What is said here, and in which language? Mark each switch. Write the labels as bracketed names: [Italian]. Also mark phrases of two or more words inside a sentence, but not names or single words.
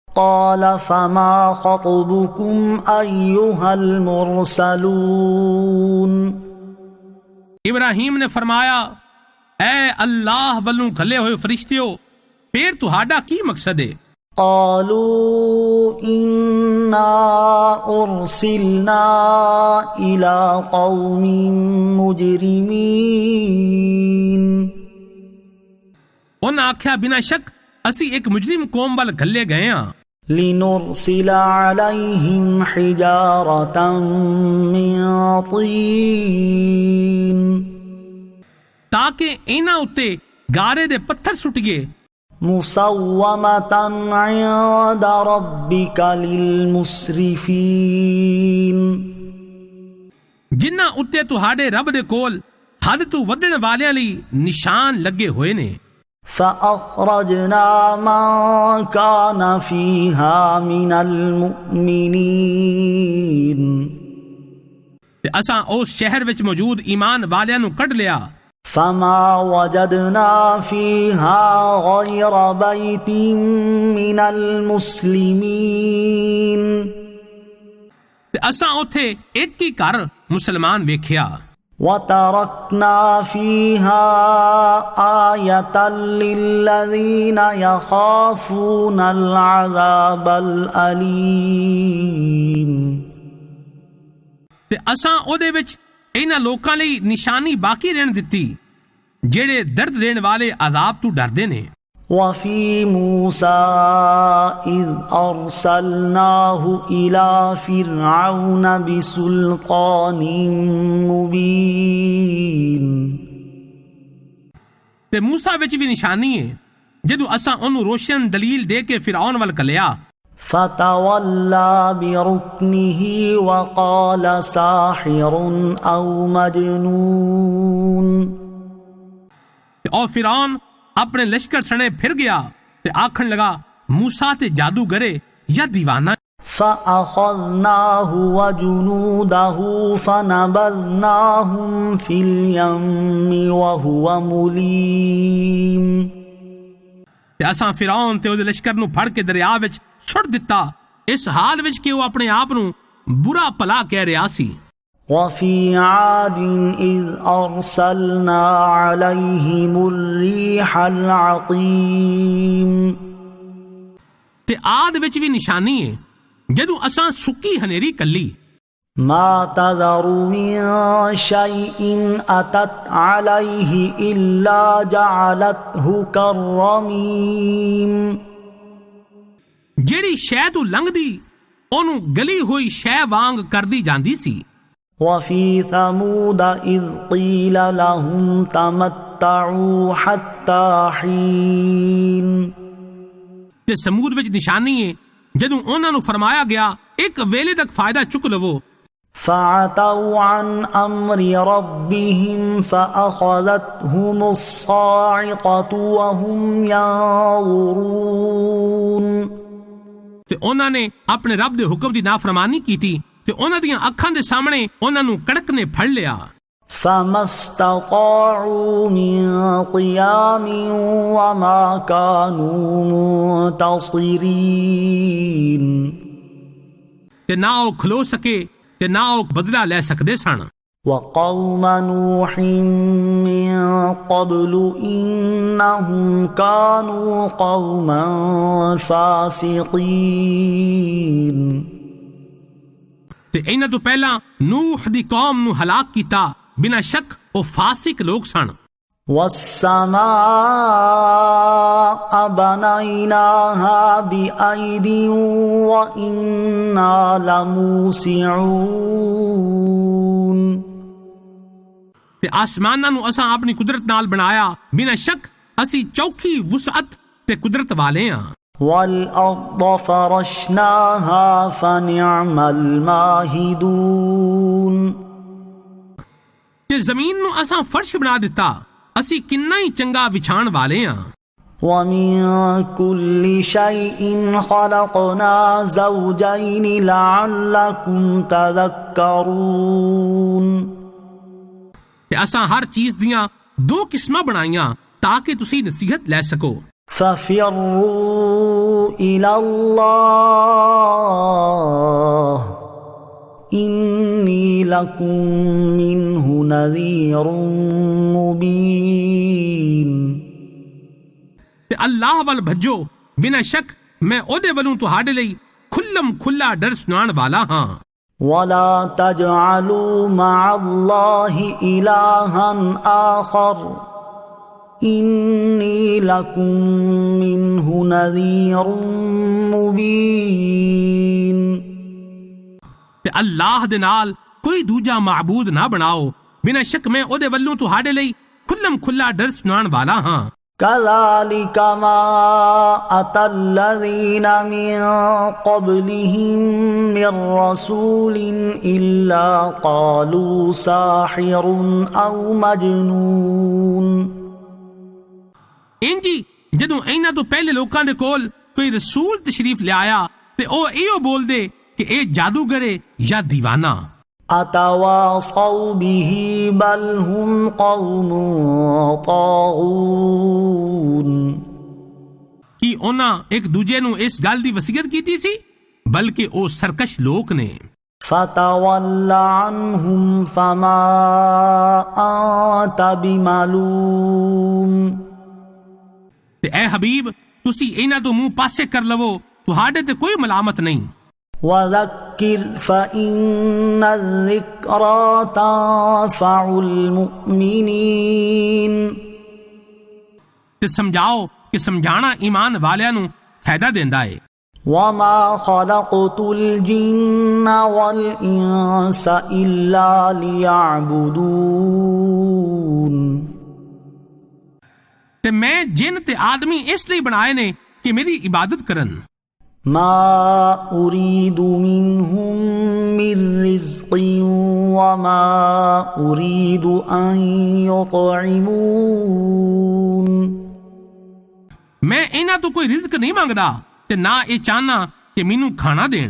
[Arabic] قال فما خطبكم أيها المرسلون؟ [Punjabi] ابراہیم نے فرمایا، اے اللہ والوں گھلے ہوئے فرشتیو، پھر تہاڈا کی مقصد ہے؟ [Arabic] قالوا إنا أرسلنا إلى قوم مجرمين۔ [Punjabi] انہاں آکھیا، بنا شک اسی ایک مجرم قوم وال گھلے گئے ہاں۔ [Arabic] لنرسل عليهم حجارة من طين، [Punjabi] تاکہ انہاں اتے گارے دے پتھر سٹیے، [Arabic] مسومة عند ربك للمسرفين، [Punjabi] جنہاں اتے تہاڈے رب دے کول حد تو ودن والیاں لئی نشان لگے ہوئے نے۔ [Arabic] فأخرجنا من كان فيها من المؤمنين، [Punjabi] تے اساں اس شہر وچ موجود ایمان والیاں نو کڈ لیا۔ [Arabic] فما وجدنا فيها غير بيت من المسلمين، [Punjabi] تے اساں اوتھے ایک ہی گھر مسلمان ویکھیا۔ [Arabic] وتركنا فيها آية للذين يخافون العذاب الأليم، [Punjabi] تے اساں او دے وچ انہاں لوکاں لئی نشانی باقی رہن دتی جڑے درد دین والے عذاب تو ڈردے نے۔ [Arabic] وفي موسى إذ أرسلناه إلى فرعون بسلطان مبين، [Punjabi] تے موسیٰ وچ بھی نشانی ہے جدو اساں انہوں روشن دلیل دے کے فرعون ول کلیا۔ [Arabic] فتولى بركنه وقال ساحر أو مجنون، [Punjabi] اور فرعون اپنے لشکر سنے پھر گیا تے آکھن لگا موسیٰ تے جادوگرے یا دیوانہ۔ [Arabic] فأخذناه وجنوده فنبذناهم في اليم وهو مليم، [Punjabi] تے اساں فرعون تے او دے لشکر نو پھڑ کے دریا وچ چھڑ دتا، اس حال وچ کہ وہ اپنے آپ نو برا پلا کہہ رہا سی۔ [Arabic] وفي عاد إذ أرسلنا عليهم الريح العقيم، [Punjabi] تے آد وچ بھی نشانی ہے جدو اساں سکی ہنیری کلی۔ [Arabic] ما تذر من شيء أتت عليه إلا جعلته كالرميم، [Punjabi] جیڑی شے تو لنگ دی اونوں گلی ہوئی شے وانگ کر دی جاندی سی۔ [Arabic] وفي ثمود إذ قيل لهم تمتعوا حتى حين، [Punjabi] تے سمود وچ نشانی ہے جدوں انہاں نو فرمایا گیا ایک ویلے تک فائدہ چک لو۔ [Arabic] فعتوا عن أمر ربهم فأخذتهم الصاعقة وهم ينظرون، [Punjabi] تے انہاں نے اپنے رب دے حکم دی نافرمانی کی تھی تے انہاں دیاں اکھاں دے سامنے انہاں نو کڑک نے پھڑ لیا۔ [Arabic] فما استطاعوا من قيام وما كانوا منتصرين، [Punjabi] تے نہ او کھلو سکے تے نہ او بدلہ لے سکدے سن۔ [Arabic] وقوم نوح من قبل إنهم كانوا قوما فاسقين، [Punjabi] تے انہاں تو پہلا نوح دی قوم نو ہلاک کیتا، بنا شک او فاسق لوگ سن۔ [Arabic] والسماء بنيناها بأيد وإنا لموسعون، [Punjabi] تے آسماناں نو اساں اپنی قدرت نال بنایا، بنا شک اسی چوکھی وسعت تے قدرت والے ہاں۔ [Arabic] والأرض فرشناها فنعم الماهدون، [Punjabi] تے زمین نو اساں فرش بنا دیتا، اسی کنا ہی چنگا وچھان والے ہاں۔ [Arabic] ومن كل شيء خلقنا زوجين لعلكم تذكرون، [Punjabi] تے اساں ہر چیز دیاں دو قسماں بنائیاں تاکہ تسی نصیحت لے سکو۔ [Arabic] ففروا إلى الله إني لكم منه نذير مبين. [Punjabi] تے اللہ ول بھجو، بنا شک میں اودے ولوں تہاڈے لئی کھلم کھلا ڈر سنان والا ہاں. [Arabic] ولا تجعلوا مع الله إلها آخر إني لكم منه نذير مبين. [Punjabi] تے اللہ دے نال کوئی دوجا معبود نہ بناؤ، بنا شک میں اودے ولوں تہاڈے لئی کھلم کھلا ڈر سنان والا ہاں. [Arabic] كذلك ما أتى الذين من قبلهم من رسول إلا قالوا ساحر أو مجنون. [Punjabi] انجی جدوں اینا تو پہلے لوکاں دے کول کوئی رسول تشریف لے آیا تے او ایو بول دے کہ اے جادوگر ہے یا دیوانہ. [Arabic] أتواصوا به بل هم قوم طاغون. [Punjabi] کی اونا ایک دوجے نو اس گل دی وصیت کیتی سی، بلکہ او سرکش لوک نے. [Arabic] فتول عنهم فما أنت بملوم. [Punjabi] تے اے حبیب تسی اینا تو منہ پاسے کر لو، تہاڈے تے کوئی ملامت نہیں. [Arabic] وذكر فإن الذكرى تنفع المؤمنين. [Punjabi] تے سمجھاؤ کہ سمجھانا ایمان والیاں نو فائدہ دیندا ہے. [Arabic] وما خلقت الجن والإنس إلا ليعبدون. [Punjabi] تے میں جن تے آدمی اس لیے بنائے نے کہ میری عبادت کرن. [Arabic] ما أريد منهم من رزق وما أريد أن يطعمون. [Punjabi] میں انہاں تو کوئی رزق نہیں مانگدا تے نہ اے چاہنا کہ مینوں کھانا دین.